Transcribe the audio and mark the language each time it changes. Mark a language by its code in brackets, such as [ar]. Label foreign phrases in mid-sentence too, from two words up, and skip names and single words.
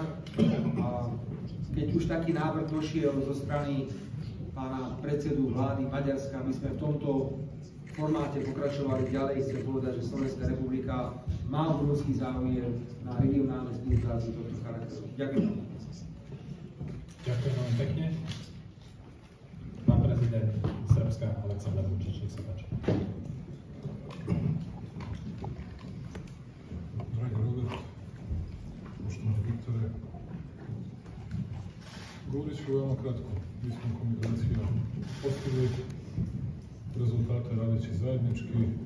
[sk] A keď už taký návrh došiel zo strany pána predsedu vlády Maďarska, my sme v tomto formáte pokračovali ďalej. Chcem povedať, že Slovenská republika má obrovský záujem na regionálnej spolupráci tohto charakteru. Ďakujem. Ďakujem veľmi pekne. Pán prezident Srbska Aleksandar Vučić, nech sa páči. [sr] Dragi Robert, poštovani Viktore, govorit ću veoma kratko. Mi smo komigracija postigli rezultate radeći zajednički.